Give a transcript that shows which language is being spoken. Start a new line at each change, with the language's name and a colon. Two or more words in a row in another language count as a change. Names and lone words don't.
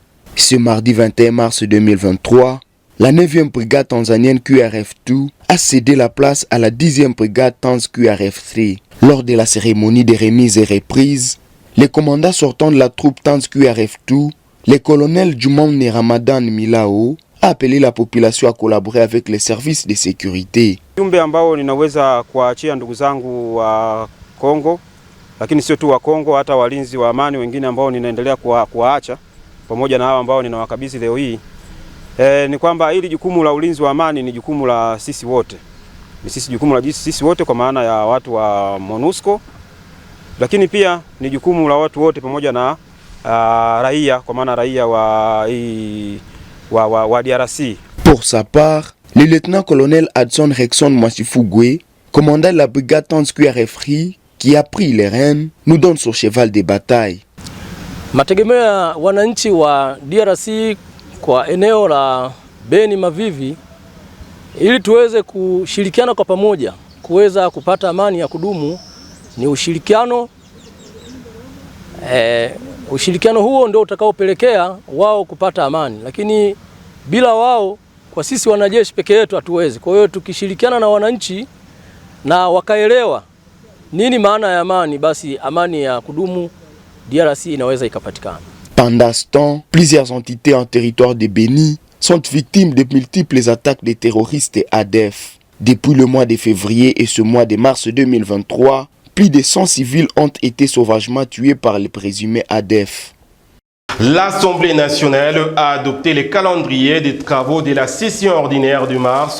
French: Ce mardi 21 mars 2023, la 9e brigade tanzanienne QRF2 a cédé la place à la 10e brigade Tanz QRF3. Lors de la cérémonie des remises et reprises, les commandants sortants de la troupe Tanz QRF2, le colonel Jumamne Ramadan Milao, a appelé la population à collaborer avec les services de sécurité.
Swahili: Jumbe ambao ninaweza kuachia ndugu zangu wa Kongo, lakini sio tu wa Kongo, hata walinzi wa amani wengine ambao ninaendelea kuwaacha pamoja na hao ambao ninawakabidhi leo hii. Ni kwamba hili jukumu la ulinzi wa amani ni jukumu la sisi wote. Ni jukumu la sisi wote kwa maana ya watu wa MONUSCO, lakini pia ni jukumu la watu wote pamoja na raia kwa maana raia wa DRC.
French: Pour sa part, le lieutenant-colonel Adson Rexon Mwasifugwe, commandant la brigade Tanz QRF3, qui a pris les rênes, nous donne son cheval de bataille.
Swahili: Mategemeo ya wananchi wa DRC kwa eneo la Beni Mavivi ili tuweze kushirikiana kwa pamoja kuweza kupata amani ya kudumu ni ushirikiano. Ushirikiano huo ndio utakaopelekea wao kupata amani, lakini bila wao kwa sisi wanajeshi peke yetu hatuwezi. Kwa hiyo tukishirikiana na wananchi na wakaelewa nini maana ya amani, basi amani ya kudumu DRC inaweza ikapatikana.
French: Pendant ce temps, plusieurs entités en territoire de Béni sont victimes de multiples attaques des terroristes ADF. Depuis le mois de février et ce mois de mars 2023, plus de 100 civils ont été sauvagement tués par les présumés ADF. L'Assemblée nationale a adopté le calendrier des travaux de la session ordinaire de mars.